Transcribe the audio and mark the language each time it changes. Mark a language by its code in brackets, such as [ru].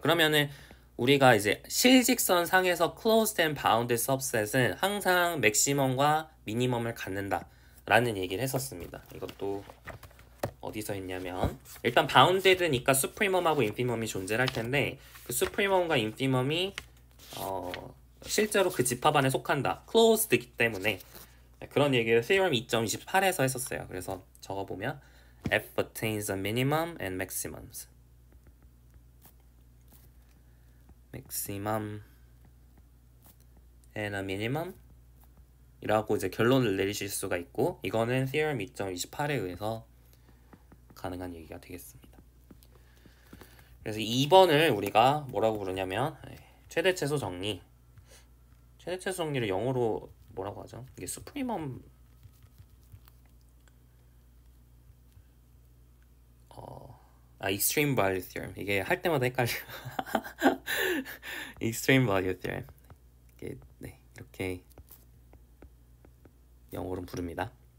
[ko] 그러면은 우리가 이제 실직선 상에서 closed and bounded subset은 항상 맥시멈과 미니멈을 갖는다 라는 얘기를 했었습니다. 이것도 어디서 있냐면 일단 bounded니까 supremum하고 infimum이 존재할 텐데 그 supremum과 infimum이 실제로 그 집합 안에 속한다. closed이기 때문에 그런 얘기를 theorem 2.28에서 했었어요. 그래서 적어보면 [en] f attains a minimum and maximums. maximum and a minimum [ko] 이라고 이제 결론을 내리실 수가 있고 이거는 theorem 2.28에 의해서 가능한 얘기가 되겠습니다. 그래서 2번을 우리가 뭐라고 부르냐면 최대 최소 정리. 최대 최소 정리를 영어로 뭐라고 하죠? 이게 수프리멈 [en] extreme value theorem. [ko] 이게 할 때마다 헷갈려요. [en] extreme value theorem. [ko] 이게 네, 이렇게 영어로 부릅니다.